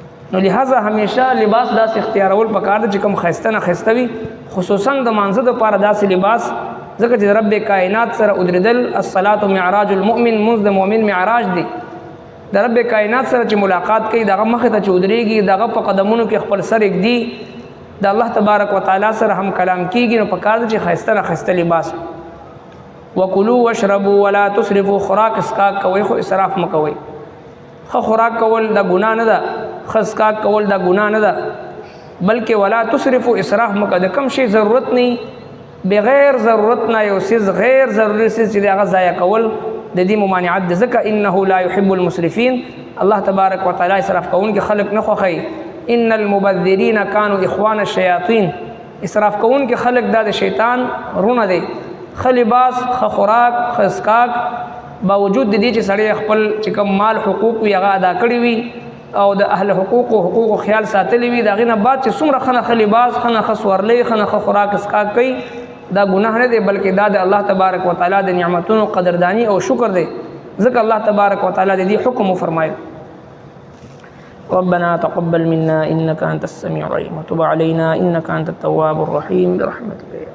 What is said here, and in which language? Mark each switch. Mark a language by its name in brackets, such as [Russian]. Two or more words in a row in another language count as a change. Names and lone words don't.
[Pashto] نو لہذا همیشه لباس داسې اختیارول پکار دی چې کوم ښایسته نه ښایسته وي، خصوصا د مانځه دپاره داسې لباس، ځکه چې رب کائنات سره ودرېدل [Arabic] الصلاة معراج المؤمن، [Pashto] مونځ د مؤمن معراج دی. د رب کائنات سره چې ملاقات کوي دغه مخې ته چې ودرېږي، دغه په قدمونو کې خپل سر ږدي، د الله تبارک وتعالی سره هم کلام کېږي، نو پکار دی چې ښایسته نه ښایسته لباس. [Arabic] وکلوا واشربوا ولا تسرفوا، [Pashto] خوراک اسکاک کوئ خو اسراف مه کوئ. ښه خوراک کول دا ګناه نه ده، ښه اسکاک کول دا ګناه نه ده، بلکې [Arabic] ولا تسرفوا [Pashto] اسراف مه کوئ. د کوم شي ضرورت نه بغیر ضرورت نه یو څیز غیر ضروري څیز چې د هغه ضایع کول د دې ممانعت ده، ځکه [Arabic] انه لا يحب المسرفین، [Pashto] الله تبارک وتعالی اسراف کوونکي خلق نه خوښوي. [Arabic] ان المبذرین کانوا اخوان الشیاطین، [Pashto] اسراف کوونکي خلق دا د شیطان رونه دی. ښه لباس، ښه خوراک، ښه اسکاک، باوجود د دې چې سړی خپل چې کوم مال حقوق وي هغه ادا کړي وي او د اهل حقوقو خیال ساتلی وي، د هغې نه بعد چې څومره ښه نه ښه لباس، ښه نه ښه سورلی، ښه نه ښه خوراک اسکاک کوي، دا ګناه نه دی، بلکې دا د الله تبارک وتعالی د نعمتونو قدردانی او شکر دی. ځکه الله تبارک وتعالی د دې حکم وفرمایل. [Arabic] ربنا تقبل منا انك انت السميع العليم وتب علينا انك انت التواب الرحيم برحمتك.